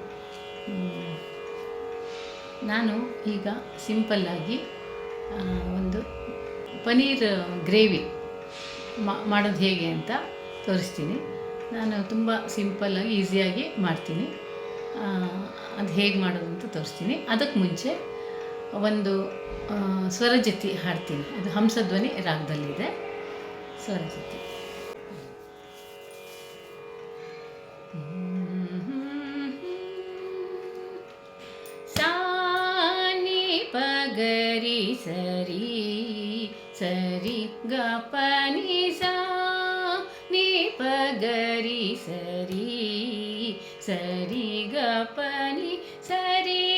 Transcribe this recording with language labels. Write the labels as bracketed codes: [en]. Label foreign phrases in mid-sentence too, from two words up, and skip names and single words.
[kn] ನಾನು ಈಗ ಸಿಂಪಲ್ಲಾಗಿ ಒಂದು ಪನ್ನೀರ್ ಗ್ರೇವಿ ಮಾಡೋದು ಹೇಗೆ ಅಂತ ತೋರಿಸ್ತೀನಿ. ನಾನು ತುಂಬ ಸಿಂಪಲ್ಲಾಗಿ ಈಸಿಯಾಗಿ ಮಾಡ್ತೀನಿ. ಅದು ಹೇಗೆ ಮಾಡೋದು ಅಂತ ತೋರಿಸ್ತೀನಿ. ಅದಕ್ಕೆ ಮುಂಚೆ ಒಂದು ಸ್ವರಜತಿ ಹಾಡ್ತೀನಿ. ಅದು ಹಂಸಧ್ವನಿ ರಾಗದಲ್ಲಿದೆ. ಸ್ವರಜತಿ. ಸಾ ನಿ ಪ ಗರಿ ಸರಿ ಸರಿ ಗ ಪ ನಿ ಸಾ ನಿ ಪ ಗರಿ ಸರಿ ಸರಿ ಗ ಪ ನಿ ಸರಿ